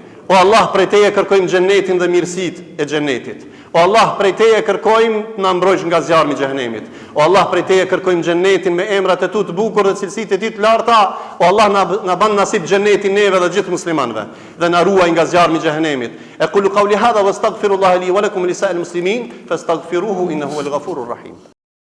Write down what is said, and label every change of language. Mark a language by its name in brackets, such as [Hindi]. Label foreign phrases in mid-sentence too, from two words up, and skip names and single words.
[Albanian] O Allah, prej Teje kërkojmë xhenetin dhe mirësitë e xhenetit. O Allah, prej Teje kërkojmë të na mbrojsh nga zjarmi i xhenemit. O Allah, prej Teje kërkojmë xhenetin me emrat e Tu të bukur dhe cilësitë e Ti të larta. O Allah, na ban nasib xhenetin neve dhe gjithë muslimanëve dhe na ruaj nga zjarmi i xhenemit. [Arabic] أقول قولي هذا وأستغفر الله لي ولكم ولسائر المسلمين فاستغفروه إنه هو الغفور الرحيم.